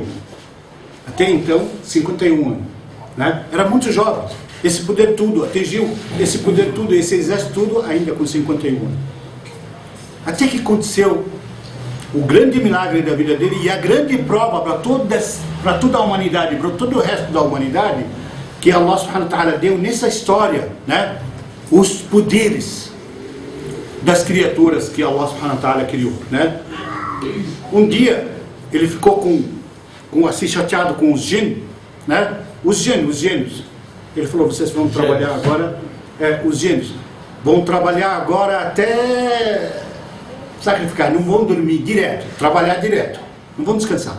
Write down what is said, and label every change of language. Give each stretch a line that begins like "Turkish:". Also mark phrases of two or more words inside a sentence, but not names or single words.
Portuguese: Até então 51 anos, né? Era muito jovem. Esse poder tudo, atingiu esse poder tudo, esse exército tudo ainda com 51 anos. Até que aconteceu o grande milagre da vida dele e a grande prova para toda a humanidade, para todo o resto da humanidade, que
Arabic: الله سبحانه وتعالى
Portuguese: deu nessa história, né? Os poderes das criaturas que
Arabic: الله سبحانه وتعالى
Portuguese: criou, né? Um dia ele ficou com assim chateado com os jinn, né? Os gênios. Ele falou, vocês vão trabalhar agora, os gênios vão trabalhar agora até sacrificar, não vão dormir direto, trabalhar direto, não vão descansar.